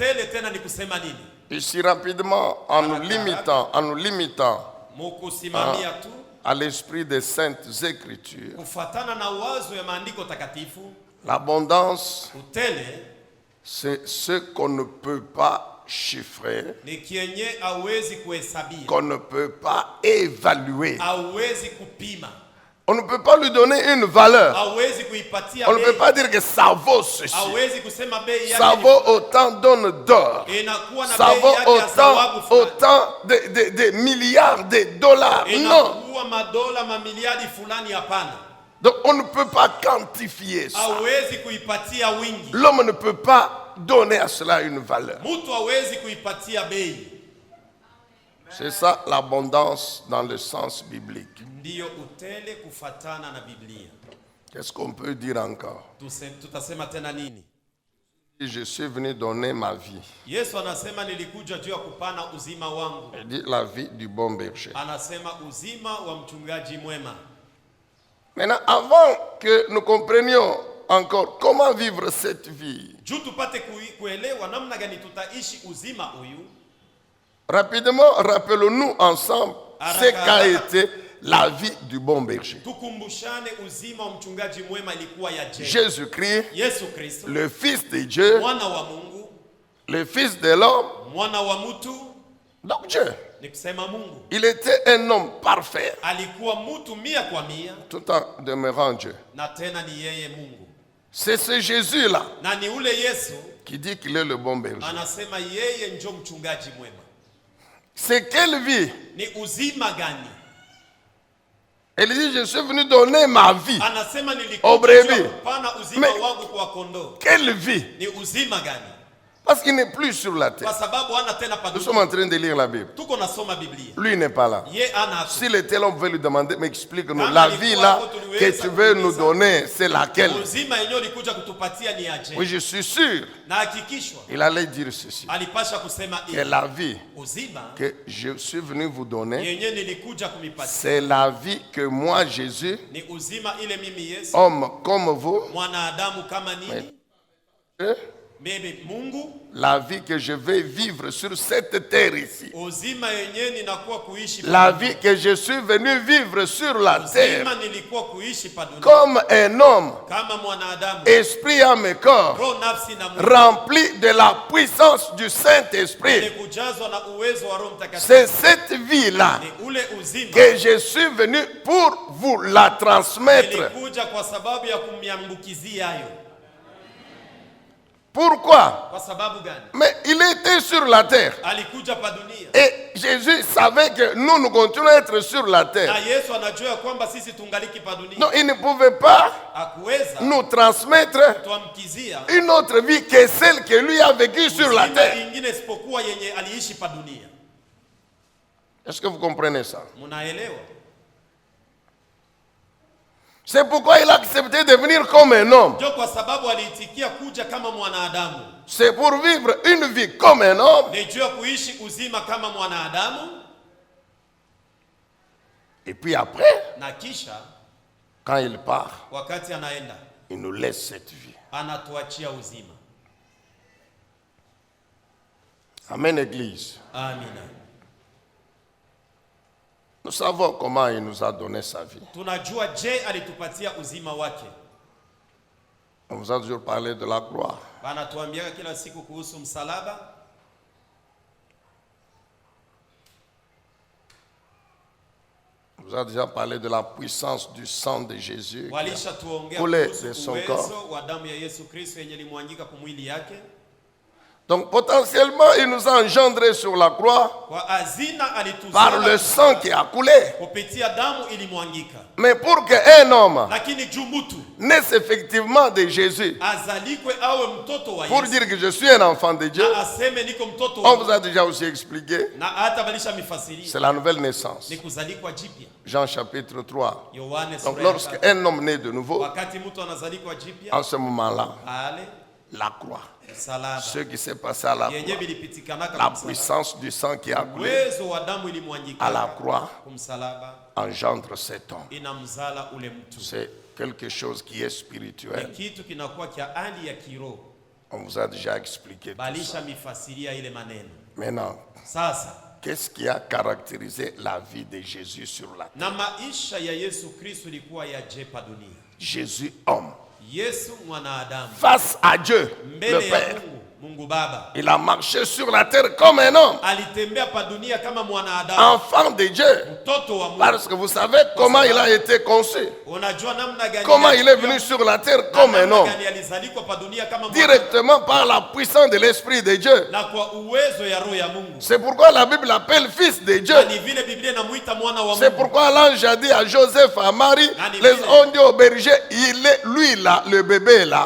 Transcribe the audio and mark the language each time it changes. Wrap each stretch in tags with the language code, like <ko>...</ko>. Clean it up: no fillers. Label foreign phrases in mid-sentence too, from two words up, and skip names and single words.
<fr>Ici rapidement, en nous limitant à l'esprit des saintes écritures, l'abondance, c'est ce qu'on ne peut pas chiffrer,</fr> <sw>ni kienye hauwezi kuhesabia,</sw> <fr>qu'on ne peut pas évaluer.</fr> <sw>hauwezi kupima,</sw> <fr>On ne peut pas lui donner une valeur.</fr> <sw>hauwezi kuipatia</sw> <fr>On ne</fr> <sw>bei,</sw> <fr>peut pas dire que ça vaut ceci.</fr> <sw>hauwezi kusema bei yake</sw> <fr>Ça</fr> <sw>ni-</sw> <fr>vaut autant d'onnes d'or.</fr> <sw>inakuwa na</sw> <fr>Ça</fr> <sw>bei</sw> <fr>vaut</fr> <sw>yake ya thawabu fulani,</sw> <fr>autant de milliards de dollars. Non.</fr> <sw>inakuwa madola mamiliadi fulani. Hapana,</sw> <fr>Donc on ne peut pas quantifier ça.</fr> <sw>hauwezi kuipatia wingi,</sw> <fr>L'homme ne peut pas donner à cela une valeur.</fr> <sw>mtu hawezi kuipatia bei.</sw> <fr>C'est ça l'abondance dans le sens biblique.</fr> <sw>Ndiyo utele kufatana na Biblia.</sw> <fr>Qu'est-ce qu'on peut dire encore?</fr> <sw>Tutasema tena nini?</sw> <fr>Je suis venu donner ma vie.</fr> <sw>Yesu anasema nilikuja juu ya kupana uzima wangu.</sw> <fr>Il dit la vie du bon berger.</fr> <sw>Anasema uzima wa mchungaji mwema.</sw> <fr>Maintenant, avant que nous comprenions encore comment vivre cette vie,</fr> <sw>Juu tupate kuelewa namna gani tutaishi uzima huyu,</sw> <fr>rapidement, rappelons-nous ensemble ce qu'a été la vie du bon berger.</fr> <sw>tukumbushane uzima wa mchungaji mwema ilikuwa ya je.</sw> <fr>Jésus-Christ,</fr> <sw>Yesu Kristo,</sw> <fr>le Fils de Dieu,</fr> <sw>mwana wa Mungu,</sw> <fr>le Fils de l'homme,</fr> <sw>mwana wa mtu,</sw> <fr>donc Dieu.</fr> <sw>ni kusema Mungu.</sw> <fr>Il était un homme parfait,</fr> <sw>Alikuwa mtu 100%</sw> <fr>tout en demeurant Dieu.</fr> <sw>na tena ni yeye Mungu.</sw> <fr>C'est ce Jésus-là</fr> <sw>Na ni ule Yesu</sw> <fr>qui dit qu'il est le bon berger.</fr> <sw>anasema yeye njo mchungaji mwema.</sw> <fr>C'est quelle vie?</fr> <sw>Ni uzima gani?</sw> <fr>Elle dit, je suis venu donner ma vie.</fr> <sw>Anasema</sw> <fr>Au</fr> <sw>nilikuja</sw> <fr>brebis.</fr> <sw>juu ya kupana uzima</sw> <fr>Mais-</fr> <sw>wangu kwa kondoo.</sw> <fr>Quelle vie?</fr> <sw>Ni uzima gani?</sw> <fr>Parce qu'il n'est plus sur la</fr> <sw>Kwa</sw> <fr>terre.</fr> <sw>sababu hana tena</sw> <fr>Nous sommes en</fr> <sw>padunia.</sw> <fr>train de lire la Bible.</fr> <sw>Tuko nasoma Biblia.</sw> <fr>Lui n'est pas là.</fr> <sw>Ye ana hapo.</sw> <fr>S'il était là, on pouvait lui demander, mais explique-nous,</fr> <sw>Kama</sw> <fr>la</fr> <sw>alikuwa</sw> <fr>vie là</fr> <sw>hapo tuliweza</sw> <fr>que tu veux nous</fr> <sw>kuuliza,</sw> <fr>donner, c'est laquelle?</fr> <sw>Uzima yenyewe ulikuja kutupatia ni aje?</sw> <fr>Oui, je suis sûr.</fr> <sw>Na hakikishwa</sw> <fr>Il allait dire ceci.</fr> <sw>alipasha kusema</sw> <fr>Que</fr> <sw>hivi.</sw> <fr>la vie</fr> <sw>Uzima</sw> <fr>que je suis venu vous donner,</fr> <sw>yenyewe nilikuja kumipatia.</sw> <fr>c'est la vie que moi, Jésus,</fr> <sw>Ni uzima ile mimi Yesu,</sw> <fr>homme comme vous,</fr> <sw>mwanadamu kama nini?</sw> <fr>hein,</fr> <sw>Mimi Mungu,</sw> <fr>la vie que je vais vivre sur cette terre ici.</fr> <sw>uzima yenyewe ninakuwa kuishi</sw> <fr>La</fr> <sw>pa</sw> <fr>vie que je suis venu vivre sur la terre</fr> <sw>uzima nilikuwa kuishi pa dunia</sw> <fr>comme un homme,</fr> <sw>kama mwanadamu,</sw> <fr>esprit, âme et corps,</fr> <sw>roho, nafsi na mwili,</sw> <fr>rempli de la puissance du Saint-Esprit.</fr> <sw>ni kujazwa na uwezo wa Roho Mtakatifu.</sw> <fr>C'est cette vie-là</fr> <sw>Ni ule uzima</sw> <fr>que je suis venu pour vous la transmettre.</fr> <sw>nilikuja kwa sababu ya kumyambukizia hayo.</sw> <fr>Pourquoi?</fr> <sw>Kwa sababu gani?</sw> <fr>Mais il était sur la terre.</fr> <sw>Alikuja pa dunia</sw> <fr>Et Jésus savait que nous continuons à être sur la</fr> <sw>na</sw> <fr>terre.</fr> <sw>Yesu anajua ya kwamba sisi tungaliki pa dunia.</sw> <fr>Donc il ne pouvait pas</fr> <sw>Hakuweza</sw> <fr>nous transmettre</fr> <sw>tuamkizia</sw> <fr>une autre vie que celle que lui a vécue sur la</fr> <sw>uzima</sw> <fr>terre.</fr> <sw>ingine isipokuwa yenye aliishi pa dunia.</sw> <fr>Est-ce que vous comprenez ça?</fr> <sw>Munaelewa?</sw> <fr>C'est pourquoi il a accepté de venir comme un homme.</fr> <sw>Ndio kwa sababu aliitikia kuja kama mwanadamu.</sw> <fr>C'est pour vivre une vie comme un homme.</fr> <sw>Ni juu ya kuishi uzima kama mwanadamu,</sw> <fr>Et puis après,</fr> <sw>na kisha</sw> <fr>quand il part,</fr> <sw>wakati anaenda</sw> <fr>il nous laisse cette vie.</fr> <sw>anatuachia uzima.</sw> <fr>Amen, Église.</fr> <sw>Amina.</sw> <fr>Nous savons comment il nous a donné sa vie.</fr> <sw>Tunajua je alitupatia uzima wake.</sw> <fr>On vous a toujours parlé de la gloire.</fr> <sw>Anatuambia kila siku kuhusu msalaba.</sw> <fr>On vous a déjà parlé de la puissance du sang de Jésus.</fr> <sw>Walisha tuongea</sw> <fr>Coulé de</fr> <sw>kuhusu</sw> <fr>son corps.</fr> <sw>uwezo wa damu ya Yesu Kristo yenye limwangika kwa mwili yake.</sw> <fr>Donc potentiellement, il nous a engendrés sur la croix</fr> <sw>Kwa hazina</sw> <fr>par le</fr> <sw>alituzaa</sw> <fr>sang qui a coulé.</fr> <sw>kupitia damu ilimwangika.</sw> <fr>Mais pour qu'un homme</fr> <sw>Lakini juu mtu</sw> <fr>naisse effectivement de Jésus,</fr> <sw>azalikwe awe mtoto wa</sw> <fr>pour</fr> <sw>Yesu,</sw> <fr>dire que je suis un enfant de Dieu,</fr> <sw>na aseme niko mtoto</sw> <fr>on</fr> <sw>wa</sw> <fr>vous a déjà aussi expliqué,</fr> <sw>na hata balisha mifasiria</sw> <fr>c'est la nouvelle naissance.</fr> <sw>ni kuzalikwa jipya.</sw> <fr>Jean chapitre 3.</fr> <sw>Yohane</sw> <fr>Donc</fr> <sw>sura ya</sw> <fr>lorsqu'un</fr> <sw>3.</sw> <fr>homme naît de nouveau,</fr> <sw>Wakati mtu anazalikwa jipya,</sw> <fr>en ce moment-là,</fr> <sw>pale</sw> <fr>la croix,</fr> <sw>msalaba</sw> <fr>ce qui s'est passé à la</fr> <sw>yenye</sw> <fr>croix,</fr> <sw>vilipitikanaka</sw> <fr>la</fr> <sw>kumsalaba,</sw> <fr>puissance du sang qui a coulé</fr> <sw>uwezo wa damu ilimwangika</sw> <fr>à la croix</fr> <sw>kumsalaba,</sw> <fr>engendre cet homme.</fr> <sw>inamzala ule mtu.</sw> <fr>C'est quelque chose qui est</fr> <sw>Ni</sw> <fr>spirituel.</fr> <sw>kitu kinakuwa kia hali ya kiroho,</sw> <fr>On vous a déjà expliqué tout</fr> <sw>balisha</sw> <fr>ça.</fr> <sw>mifasiria ile maneno.</sw> <fr>Maintenant,</fr> <sw>Sasa</sw> <fr>qu'est-ce qui a caractérisé la vie de Jésus sur la terre?</fr> <sw>na maisha ya Yesu Kristo ilikuwa yajepa dunia.</sw> <fr>Jésus homme.</fr> <sw>Yesu mwanadamu</sw> <fr>Face à Dieu, le</fr> <sw>mbele ya</sw> <fr>Père.</fr> <sw>Mungu Mungu Baba.</sw> <fr>Il a marché sur la terre comme un homme.</fr> <sw>Alitembea pa dunia kama mwanadamu.</sw> <fr>Enfant de Dieu.</fr> <sw>Mtoto wa Mungu.</sw> <fr>Parce que vous savez comment il a été conçu.</fr> <sw>Unajua namna gani?</sw> <fr>Comment il est venu sur la terre comme un homme. Directement par la puissance de l'Esprit de Dieu.</fr> <sw>Na kwa uwezo ya roho ya Mungu.</sw> <fr>C'est pourquoi la Bible l'appelle fils de Dieu.</fr> <sw>Ni vile Biblia inamuita mwana wa Mungu.</sw> <fr>C'est pourquoi l'ange a dit à Joseph, à Marie, les ont dit au berger, il est lui là, le bébé là.</fr>